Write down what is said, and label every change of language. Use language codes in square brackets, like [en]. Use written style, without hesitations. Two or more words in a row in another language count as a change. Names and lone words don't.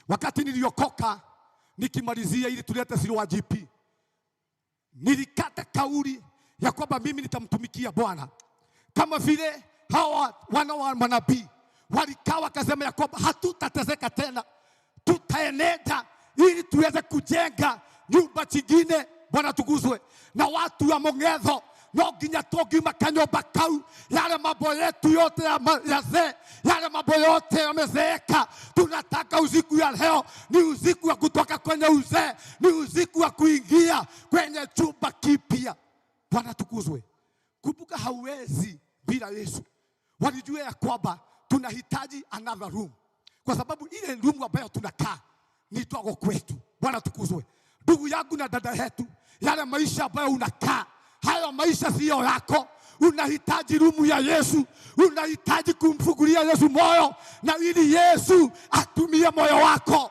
[sw] Wakati niliokoka nikimalizia ili tulete Siloa GP, nilikata kauli ya kwamba mimi nitamtumikia Bwana kama vile hawa wana wa manabii walikaa wakasema ya kwamba hatutateseka tena, tutaenenda ili tuweze kujenga nyumba chingine. Bwana tukuzwe. Na watu wa Mong'etho [ki] no nginya tũngiuma kanyũmba kau, [sw] yale mambo yetu yote ya zee, yale mambo yote yamezeeka. Tunataka usiku ya leo ni usiku wa kutoka kwenye uzee, ni usiku wa kuingia kwenye chumba kipya. Bwana tukuzwe. Kumbuka hauwezi bila Yesu. Walijua ya kwamba tunahitaji [en] another room, [sw] kwa sababu ile room ambayo tunakaa ni ndogo kwetu. Bwana tukuzwe. Ndugu yangu na dada yetu, yale maisha ambayo unakaa, hayo maisha sio yako. Unahitaji rumu ya Yesu, unahitaji kumfungulia Yesu moyo, na ili Yesu atumie moyo wako.